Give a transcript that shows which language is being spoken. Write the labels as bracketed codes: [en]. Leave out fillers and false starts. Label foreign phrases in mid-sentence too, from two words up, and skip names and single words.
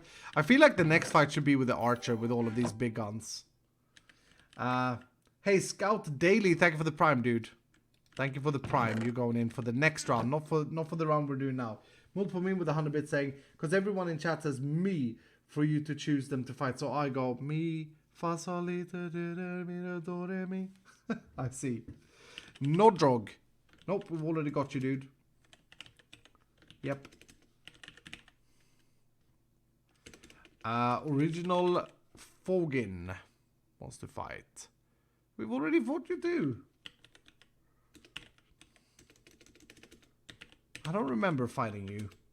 [en] I feel like the next fight should be with the archer with all of these big guns. Hey, Scout Daily, thank you for the prime, dude. Thank you for the prime. You're going in for the next round, not for the round we're doing now. Multiple meme with 100 bits saying, because everyone in chat says me for you to choose them to fight. So I go me, fa sol li do re mi. I see. No drug. Nope, we've already got you, dude. Yep. Original Fogin wants to fight. We've already fought you too. I don't remember fighting you.